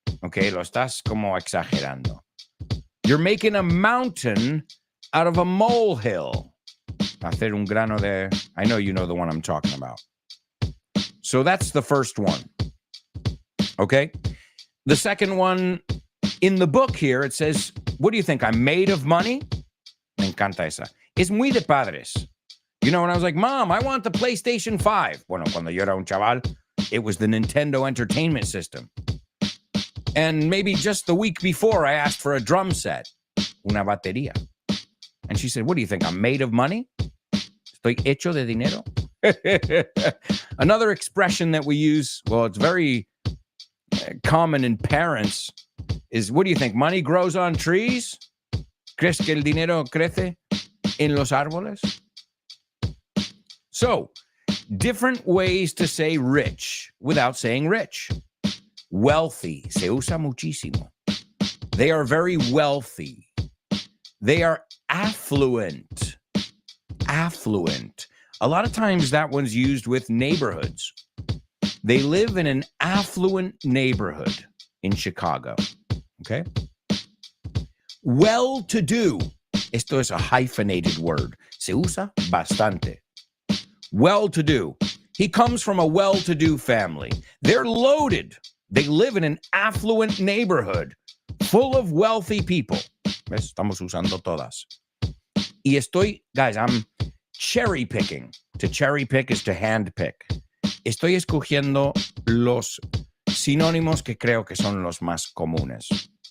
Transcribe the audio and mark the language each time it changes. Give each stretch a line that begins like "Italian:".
Spanish: Okay, lo estás como exagerando.
English: You're making a mountain out of a molehill.
Spanish: Hacer un grano de...
English: I know you know the one I'm talking about. So that's the first one. Okay? The second one, in the book here, it says, what do you think? I'm made of money?
Spanish: Me encanta esa. Es muy de padres.
English: You know, when I was like, Mom, I want the PlayStation 5.
Spanish: Bueno, cuando yo era un chaval,
English: it was the Nintendo Entertainment System. And maybe just the week before, I asked for a drum set.
Spanish: Una batería.
English: And she said, what do you think? I'm made of money?
Spanish: Estoy hecho de dinero?
English: Another expression that we use, well, it's very common in parents, is what do you think? Money grows on trees?
Spanish: ¿Crees que el dinero crece en los árboles?
English: So, different ways to say rich without saying rich. Wealthy,
Spanish: se usa muchísimo.
English: They are very wealthy. They are affluent. Affluent. A lot of times that one's used with neighborhoods. They live in an affluent neighborhood. in Chicago. Okay? Well-to-do.
Spanish: Esto es
English: a hyphenated word.
Spanish: Se usa bastante. Well-to-do.
English: He comes from a well-to-do family. They're loaded. They live in an affluent neighborhood full of wealthy people.
Spanish: ¿Ves? Estamos usando todas. Y estoy,
English: guys, I'm cherry picking. To cherry pick is to hand pick.
Spanish: Estoy escogiendo los sinónimos que creo que son los más comunes.